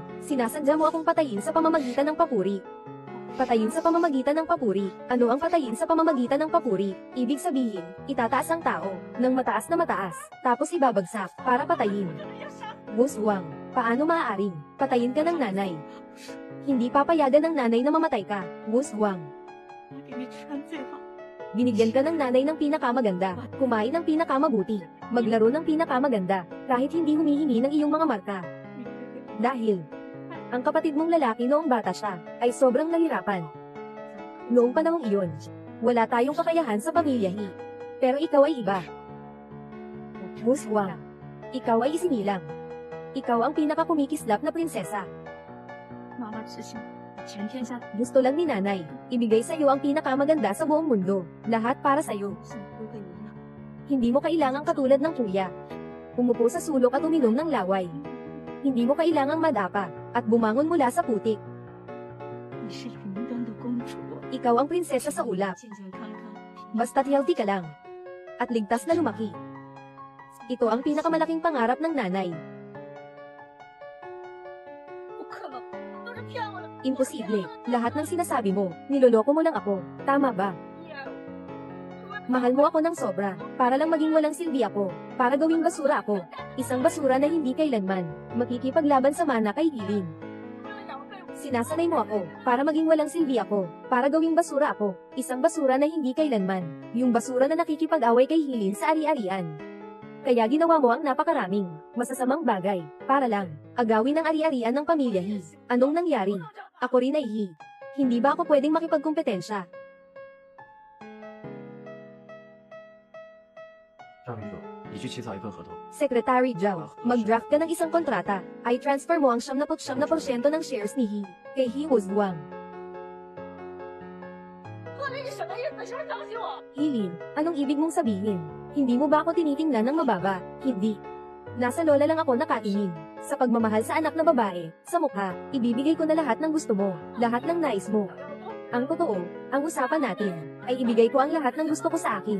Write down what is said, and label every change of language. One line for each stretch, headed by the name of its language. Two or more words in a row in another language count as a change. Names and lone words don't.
Filipino: Sinasadya mo akong patayin sa pamamagitan ng papuri. Patayin sa pamamagitan ng papuri. Ano ang patayin sa pamamagitan ng papuri? Ibig sabihin, itataas ang tao, ng mataas na mataas, tapos ibabagsak, para patayin. Bushwang, paano maaaring patayin ka ng nanay? Hindi papayagan ng nanay na mamatay ka, Bushwang.
Chinese: 我给你穿最好。
Filipino: Binigyan ka ng nanay ng pinakamaganda, kumain ng pinakamabuti, maglaro ng pinakamaganda, kahit hindi humihingi ng iyong mga marka. Dahil, ang kapatid mong lalaki noong bata siya, ay sobrang nahirapan. Noong panahong iyon, wala tayong kakayahan sa pamilyahi. Pero ikaw ay iba. Bushwang, ikaw ay isinilang. Ikaw ang pinakakumikislap na prinsesa.
Chinese: 妈妈只想全天下
Filipino: Gusto lang ni nanay, ibigay sa iyo ang pinakamaganda sa buong mundo, lahat para sa iyo.
Chinese: 幸福的一样。
Filipino: Hindi mo kailangang katulad ng kuya. Umupo sa sulok at uminom ng laway. Hindi mo kailangang madapa, at bumangon mula sa putik.
Chinese: 你是云端的公主，
Filipino: Ikaw ang prinsesa sa ulap,
Chinese: 健健康康。
Filipino: basta't healthy ka lang. At ligtas na lumaki. Ito ang pinakamalaking pangarap ng nanay.
Chinese: 不可能，都是骗我的。
Filipino: Imposible, lahat ng sinasabi mo, niloloko mo lang ako, tama ba? Mahal mo ako ng sobra, para lang maging walang silbi ako, para gawing basura ako. Isang basura na hindi kailanman makikipaglaban sa mana kay Hilin. Sinasanay mo ako, para maging walang silbi ako, para gawing basura ako. Isang basura na hindi kailanman, yung basura na nakikipag-away kay Hilin sa ari-arian. Kaya ginawa mo ang napakaraming, masasamang bagay, para lang, agawin ang ari-arian ng pamilya He. Anong nangyari? Ako rin ay He. Hindi ba ako pwedeng makipagkompetensya?
Chinese: 张秘书，你去起草一份合同。
Filipino: Secretary Zhao, mag-draft ka ng isang kontrata, ay transfer mo ang 79% ng shares ni He, kay He Bushwang.
Chinese: 我这是什么意思？是不是相信我？
Filipino: Hilin, anong ibig mong sabihin? Hindi mo ba ako tinitingnan ng mababa? Hindi. Nasa lola lang ako nakatingin. Sa pagmamahal sa anak na babae, sa mukha, ibibigay ko na lahat ng gusto mo, lahat ng nais mo. Ang totoo, ang usapan natin, ay ibigay ko ang lahat ng gusto ko sa akin.